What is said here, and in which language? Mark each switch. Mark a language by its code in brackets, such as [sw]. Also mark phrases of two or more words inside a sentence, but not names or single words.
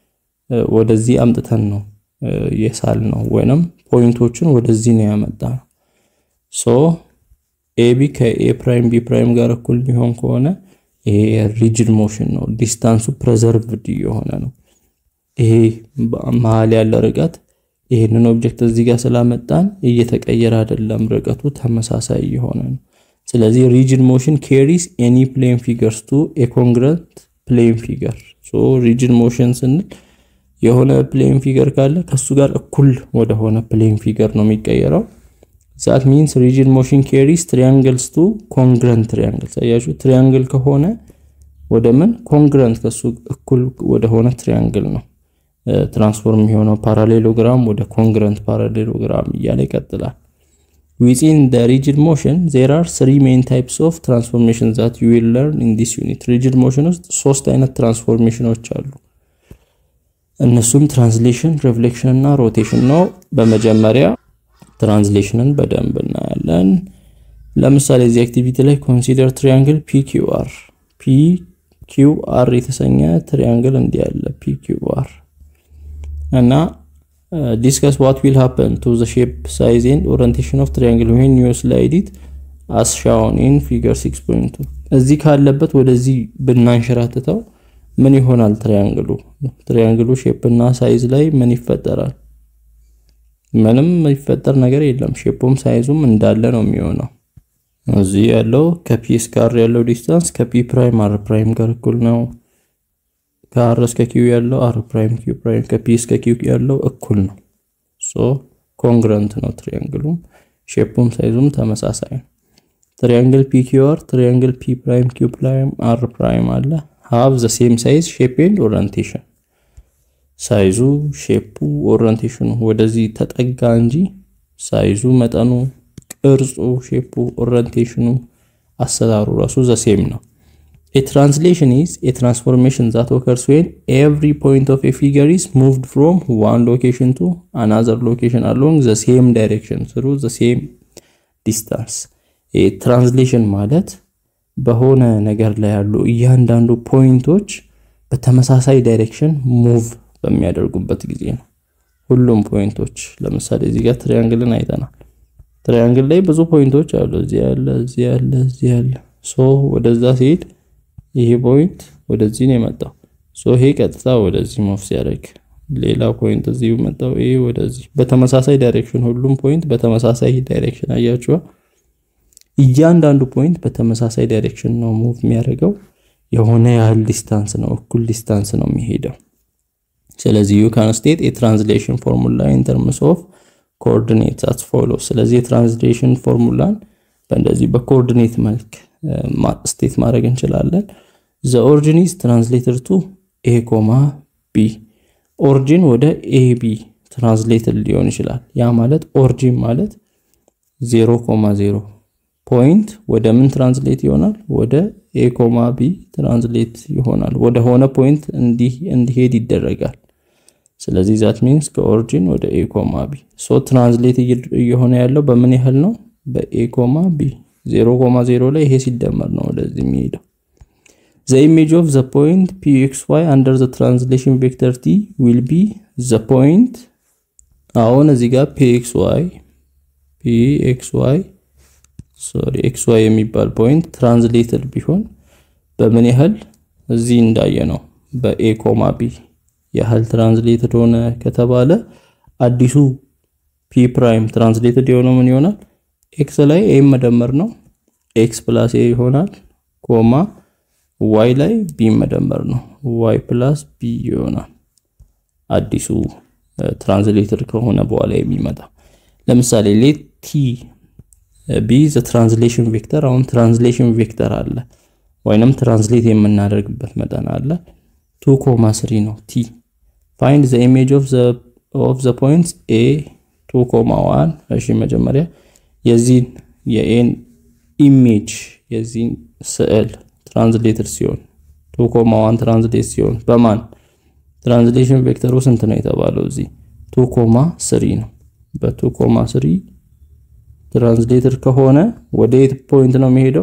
[am] ወደዚህ አምጥተን ነው የሳል ነው ወይንም ፖይንቶችን ወደዚህ ነው ያመጣ ሶ AB ከ [en] A prime B prime [am] ጋር እኩል ቢሆን ከሆነ ይሄ [en] rigid motion [am] ነው ዲስታንሱ preserved የሆነ ነው ይሄ መሃል ያለው ርቀት ይሄንን ኦብጀክት እዚህ ጋር ስላመጣን እየተቀየረ አይደለም ርቀቱ ተመሳሳይ የሆነ ነው ስለዚህ [en] rigid motion carries any plane figures to a congruent plane figure so rigid motion [am] ስንል የሆነ [en] plane figure [am] ካለ ከሱ ጋር እኩል ወደ ሆነ [en] plane figure [am] ነው የሚቀየረው [en] that means rigid motion carries triangles to congruent triangles [am] አያችሁ triangle ከሆነ ወደ ምን congruent ከሱ እኩል ወደ ሆነ triangle ነው ትራንስፎርም የሆነው parallelogram ወደ [en] congruent parallelogram [am] እያለ ይቀጥላል [en] within the rigid motion there are three main types of transformations that you will learn in this unit rigid motion [am] ውስጥ ሶስት አይነት ትራንስፎርሜሽኖች አሉ እነሱም ትራንስሌሽን ሪፍሌክሽን እና ሮቴሽን ነው በመጀመሪያ ትራንስሌሽንን በደንብ እናያለን ለምሳሌ እዚህ አክቲቪቲ ላይ [en] consider triangle PQR [am] የተሰኘ ትሪያንግል እንዲያለ PQR እና [en] discuss what will happen to the shape, size and orientation of triangle when you slide it as shown in figure 6.2 [am] እዚህ ካለበት ወደዚህ ብናንሸራተተው ምን ይሆናል? ትሪያንግሉ ሼፕ እና ሳይዝ ላይ ምን ይፈጠራል? ምንም የሚፈጠር ነገር የለም። ሼፑም ሳይዙም እንዳለ ነው የሚሆነው። እዚህ ያለው ከP እስከ R ያለው ዲስታንስ ከ [en] P prime R prime [am] ጋር እኩል ነው። ከR እስከ Q ያለው [en] R prime Q prime [am] ከP እስከ Q ያለው እኩል ነው። [en] so congruent [am] ነው ትሪያንግሉም ሼፑም ሳይዙም ተመሳሳይ ነው። ትሪያንግል PQR ትሪያንግል P ፕራይም Q ፕራይም R ፕራይም አለ [en] have the same size, shape and orientation [am] ሳይዙ ሼፑ ኦሪየንቴሽኑ ወደዚህ ተጠጋ እንጂ ሳይዙ መጠኑ ቅርጹ ሼፑ ኦሪየንቴሽኑ አሰራሩ ራሱ [en] the same ነው። A translation is a transformation that occurs when every point of a figure is moved from one location to another location along the same direction through the same distance. A translation [am] ማለት በሆነ ነገር ላይ ያሉ እያንዳንዱ ፖይንቶች በተመሳሳይ ዳይሬክሽን ሙቭ በሚያደርጉበት ጊዜ ነው። ሁሉም ፖይንቶች ለምሳሌ እዚህ ጋር ትሪያንግልን አይተናል። ትሪያንግል ላይ ብዙ ፖይንቶች አሉ። እዚህ ያለ ሶ ወደዛ ሲሄድ ይሄ ፖይንት ወደዚህ ነው የመጣው። ሶ ይሄ ቀጥታ ወደዚህ ሙቭ ሲያደርግ ሌላ ፖይንት እዚህ መጣው። ይሄ ወደዚህ በተመሳሳይ ዳይሬክሽን ሁሉም ፖይንት በተመሳሳይ ዳይሬክሽን አያችኋ። እያንዳንዱ ፖይንት በተመሳሳይ ዳይሬክሽን ነው ሙቭ የሚያደርገው። የሆነ ያህል ዲስታንስ ነው እኩል ዲስታንስ ነው የሚሄደው። ስለዚህ [en] you can state a translation formula in terms of coordinates as follows. [am] ስለዚህ የትራንስሌሽን ፎርሙላን በእንደዚህ በኮኦርዲኔት መልክ ስቴት ማድረግ እንችላለን። [en] the origin is translated to a, b [am] origin ወደ ab translated ሊሆን ይችላል። ያ ማለት origin ማለት 0,0 ፖይንት ወደ ምን ትራንስሌት ይሆናል? ወደ a, b ትራንስሌት ይሆናል። ወደ ሆነ ፖይንት እንዲሄድ ይደረጋል። ስለዚህ [en] that means [am] ከኦሪጂን ወደ a, b ሶ ትራንስሌት እየሆነ ያለው በምን ያህል ነው? በa, b 0,0 ላይ ይሄ ሲደመር ነው ወደዚህ የሚሄደው። [en] the image of the point pxy under the translation vector t will be the point [am] አሁን እዚህ ጋር [en] pxy [am] xy የሚባል ፖይንት ትራንስሌትድ ቢሆን በምን ያህል እዚህ እንዳየ ነው በa, b ያህል ትራንስሌትድ ሆነ ከተባለ አዲሱ p ፕራይም ትራንስሌትድ የሆነው ምን ይሆናል? x ላይ a መደመር ነው x + a ይሆናል ኮማ y ላይ b መደመር ነው y + b ይሆናል። አዲሱ ትራንስሌትድ ከሆነ በኋላ የሚመጣ ለምሳሌ [en] let t be the translation [am] vector አሁን [en] translation vector [am] አለ ወይንም ትራንስሌት የምናደርግበት መጠን አለ 2,3 ነው t [en] find the image of the points a 2,1 [am] እሺ መጀመሪያ የዚህን የn ኢሜጅ የዚህን ስዕል ትራንስሌትድ ሲሆን 2,1 ትራንስሌት ሲሆን በማን ትራንስሌሽን ቬክተሩ ስንት ነው የተባለው? እዚህ 2,3 ነው። በ2,3 ትራንስሌትድ ከሆነ ወደ የት ፖይንት ነው የሚሄደው?